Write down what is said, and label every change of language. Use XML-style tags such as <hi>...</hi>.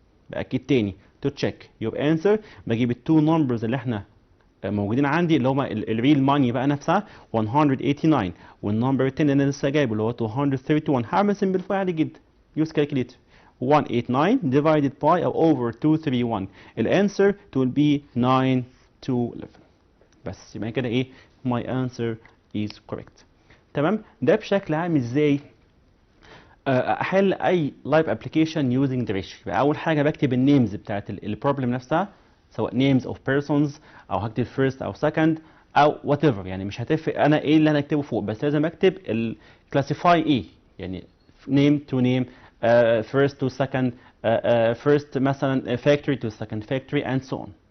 <ar>باكد تاني</ar> <en>to check your answer،</en> <ar>بجيب التو نمبرز اللي احنا موجودين عندي اللي هما الريل ماني بقى نفسها 189، والنمبر التاني اللي انا لسه جايبه اللي هو 231، هعمل simplify عادي جدا</ar> <en>use calculator. 189 divided by or over 231. الانسر will be 9 to 11.</en> <ar>بس يبقى كده ايه؟</ar> <en>my answer is correct.</en> <ar>تمام؟ ده بشكل عام ازاي احل اي لايف ابلكيشن يوزنج the ratio. يبقى اول حاجه بكتب النيمز بتاعت البروبلم نفسها، سواء</ar> <en>names of persons</en> <ar>او هكتب first او second او whatever، يعني مش هتفرق انا ايه اللي انا اكتبه فوق، بس لازم اكتب الكلاسيفاي ايه، يعني name to name first to second first مثلا factory to second factory</ar> <en>and so on.</en>